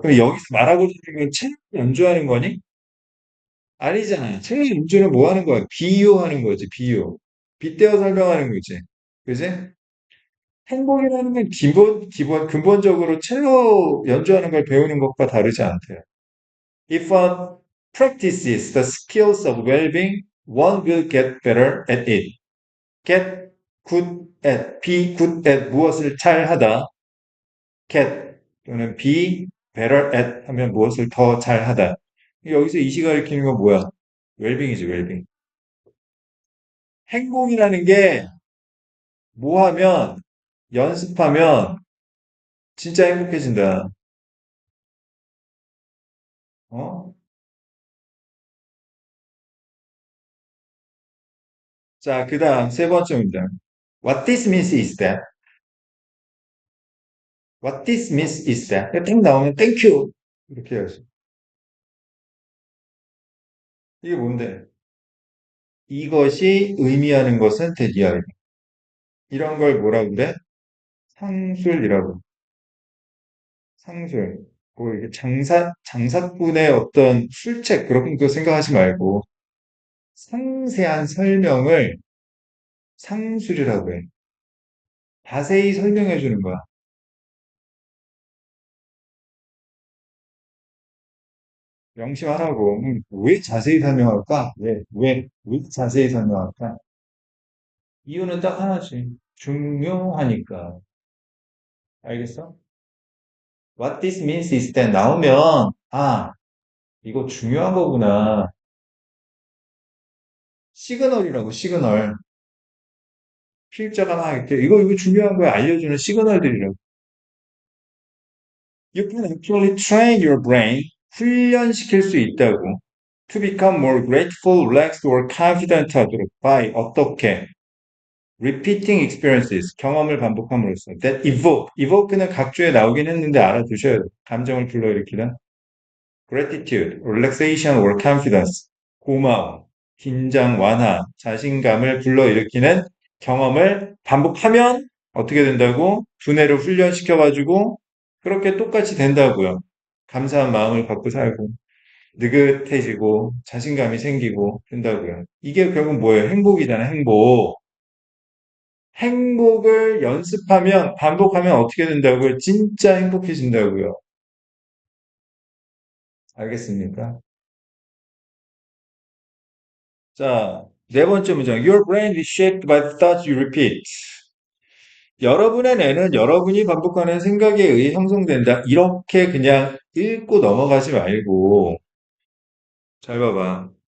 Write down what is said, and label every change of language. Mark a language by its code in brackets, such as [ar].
[ko] 그럼 여기서 말하고 있는 건 첼로 연주하는 거니? 아니잖아요. 첼로 연주는 뭐 하는 거야? 비유하는 거지, 비유. 빗대어 설명하는 거지. 그지? 행복이라는 건 근본적으로 첼로 연주하는 걸 배우는 것과 다르지 않대요. [en] If one practices the skills of well-being, one will get better at it. Get good at, be good at [ko] 무엇을 잘하다. Get 또는 [en] be better at [ko] 하면 무엇을 더 잘하다. 여기서 이 시가 가리키는 건 뭐야? 웰빙이지, 웰빙. 행복이라는 게 뭐 하면, 연습하면 진짜 행복해진다. 어? 자, 그 다음 세 번째 문장. [en] What this means is that What this means is that. [ko] 땡 나오면 [en] Thank you. [ko] 이렇게 해야지. 이게 뭔데? 이것이 의미하는 것은 대기하다. 이런 걸 뭐라 그래? 상술이라고. 상술. 뭐 이게 장사꾼의 어떤 술책 그런 거 생각하지 말고 상세한 설명을 상술이라고 해. 자세히 설명해 주는 거야. 명심하라고. 왜 자세히 설명할까? 왜 자세히 설명할까? 이유는 딱 하나지. 중요하니까. 알겠어? [en] What this means is that [ko] 나오면, 이거 중요한 거구나. 시그널이라고, 시그널. 필자가 막 이렇게, 이거 중요한 거야. 알려주는 시그널들이라고. [en] You can actually train your brain. [ko] 훈련시킬 수 있다고. [en] To become more grateful, relaxed, or confident [ko] 하도록. By 어떻게? [en] Repeating experiences. [ko] 경험을 반복함으로써. [en] That evoke [ko] 는 각주에 나오긴 했는데 알아두셔야 돼요. 감정을 불러일으키는. [en] Gratitude, relaxation, or confidence. [ko] 고마움, 긴장 완화, 자신감을 불러일으키는 경험을 반복하면 어떻게 된다고? 두뇌를 훈련시켜가지고 그렇게 똑같이 된다고요. 감사한 마음을 갖고 살고 느긋해지고 자신감이 생기고 된다고요. 이게 결국 뭐예요? 행복이잖아, 행복. 행복을 연습하면 반복하면 어떻게 된다고요? 진짜 행복해진다고요. 알겠습니까? 자, 네 번째 문장. [en] Your brain is shaped by the thoughts you repeat. [ko] 여러분의 뇌는 여러분이 반복하는 생각에 의해 형성된다. 이렇게 그냥 읽고 넘어가지 말고 잘 봐봐.